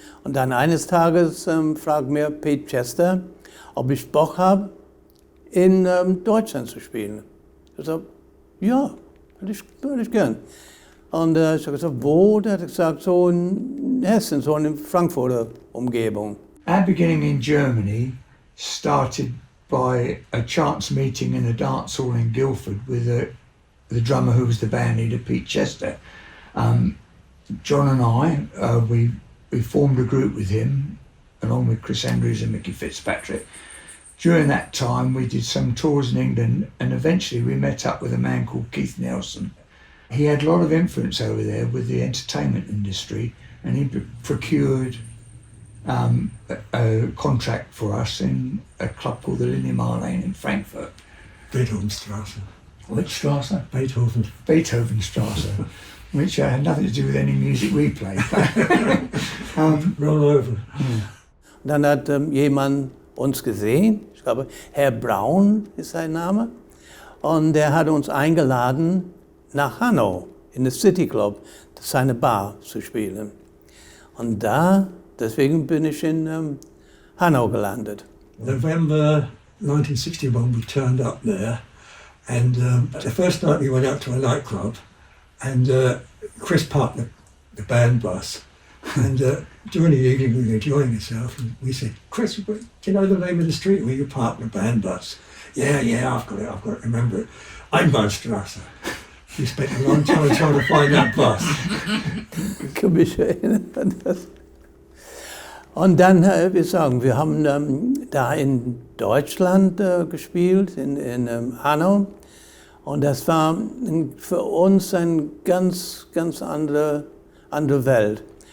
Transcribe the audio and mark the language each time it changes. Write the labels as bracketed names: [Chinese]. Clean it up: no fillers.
[German] Und dann eines Tages fragt mir Pete Chester, ob ich Bock habe, in Deutschland zu spielen. Ich sagte, ja, würde ich gern. Und ich habe gesagt, wo? Der hat gesagt, so in Hessen, so in Frankfurter Umgebung. [English] Our beginning in Germany started by a chance meeting in a dance hall in Guildford with the drummer who was the band leader, Pete Chester. John and I, we formed a group with him, along with Chris Andrews and Mickey Fitzpatrick. During that time, we did some tours in England, and eventually we met up with a man called Keith Nelson. He had a lot of influence over there with the entertainment industry, and he procured a contract for us in a club called the Linnemar Lane in Frankfurt. Beethovenstrasse. Which Strasse? Beethovenstrasse, which had nothing to do with any music we played. Roll over. [German] Dann hat jemand uns gesehen, ich glaube Herr Braun ist sein Name, und der hat uns eingeladen, nach Hanau, in der City Club, seine Bar zu spielen. Und deswegen bin ich in Hanau gelandet. [English] November 1961 we turned up there, and the first night we went out to a nightclub, and Chris parked the band bus, and during the evening we were enjoying ourselves, and we said, Chris, do you know the name of the street where you parked the band bus? Yeah, I've got to remember it. Einbahnstraße. We spent a long time trying to find that bus. [German] Ich kann mich erinnern an das. Und dann, wir haben da in Deutschland gespielt, in Hanau. Und das war für uns eine ganz, ganz andere Welt.